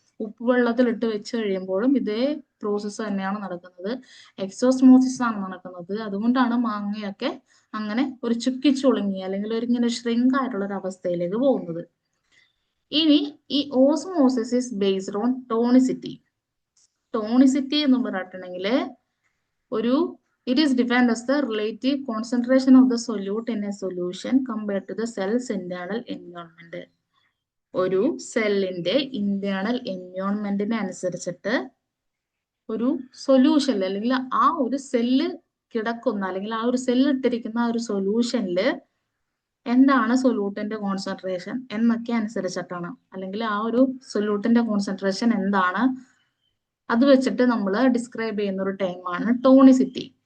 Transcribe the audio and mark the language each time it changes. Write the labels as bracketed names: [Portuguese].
[Malayalam] ഉപ്പ് വെള്ളത്തിലിട്ട് വെച്ച് കഴിയുമ്പോഴും ഇതേ പ്രോസസ്സ് തന്നെയാണ് നടക്കുന്നത്, എക്സോസ്മോസിസ് ആണ് നടക്കുന്നത്. അതുകൊണ്ടാണ് മാങ്ങയൊക്കെ അങ്ങനെ ഒരു ചുക്കിച്ചുളുങ്ങി അല്ലെങ്കിൽ ഒരു ഇങ്ങനെ ഷ്രിങ്ക് ആയിട്ടുള്ള ഒരു അവസ്ഥയിലേക്ക് പോകുന്നത്. ഇനി ഈ [English] Osmosis is based on tonicity. [Malayalam] Tonicity എന്ന് പറഞ്ഞിട്ടുണ്ടെങ്കിൽ [English] it is defined as the relative concentration of the solute in a solution compared to the cell's internal environment. [Malayalam] ഒരു സെല്ലിന്റെ ഇന്റേണൽ എൻവയോൺമെന്റിനെ അനുസരിച്ചിട്ട് ഒരു സൊല്യൂഷനിൽ അല്ലെങ്കിൽ ആ ഒരു സെല്ല് കിടക്കുന്ന അല്ലെങ്കിൽ ആ ഒരു സെല്ല് ഇട്ടിരിക്കുന്ന ആ ഒരു സൊല്യൂഷനിൽ എന്താണ് സൊല്യൂട്ടിന്റെ കോൺസെൻട്രേഷൻ എന്നൊക്കെ അനുസരിച്ചിട്ടാണ്, അല്ലെങ്കിൽ ആ ഒരു സൊല്യൂട്ടിന്റെ കോൺസെൻട്രേഷൻ എന്താണ് അത് വെച്ചിട്ട് നമ്മൾ ഡിസ്ക്രൈബ് ചെയ്യുന്ന ഒരു ടൈമാണ് ടോണിസിറ്റി.